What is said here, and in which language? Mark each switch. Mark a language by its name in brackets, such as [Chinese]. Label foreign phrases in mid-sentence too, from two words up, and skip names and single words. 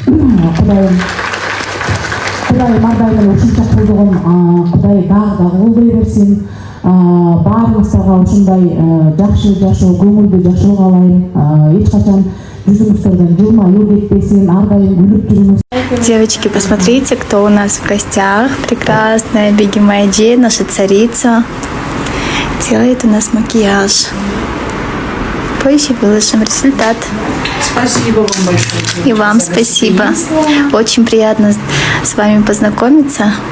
[Kyrgyz] Кудайым ардайым ушунча колдогон Кудай дагы колдой берсин. Баарыңыздарга ушундай жакшы жашоо, көңүлдүү жашоо каалайм. Эч качан жүзүңүздөрдөн жылмаюу кетпесин, ар дайым күлүп жүрүңүз. [Russian] Девочки, посмотрите, кто у нас в гостях. Прекрасная Бегимай Джей, наша царица. Делает у нас макияж. Позже выложим результат. Спасибо вам большое. И вам спасибо. Очень приятно с вами познакомиться.